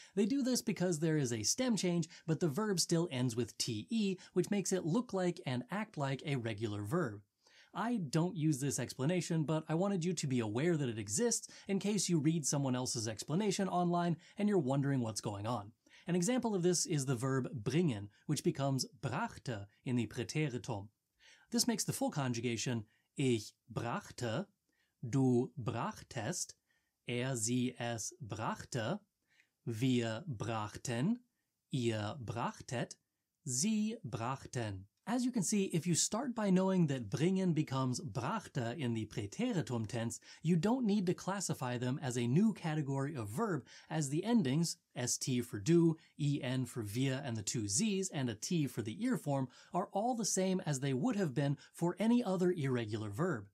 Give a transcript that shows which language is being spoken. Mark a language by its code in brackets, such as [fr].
[en] They do this because there is a stem change, but the verb still ends with te, which makes it look like and act like a regular verb. I don't use this explanation, but I wanted you to be aware that it exists in case you read someone else's explanation online and you're wondering what's going on. An example of this is the verb bringen, which becomes brachte in the Präteritum. This makes the full conjugation [de] Ich brachte, du brachtest, sie, es brachte, wir brachten, ihr brachtet, sie brachten. [en] As you can see, if you start by knowing that bringen becomes brachte in the Präteritum tense, you don't need to classify them as a new category of verb, as the endings, st for du, en for wir and the two z's, and a t for the ear form, are all the same as they would have been for any other irregular verb.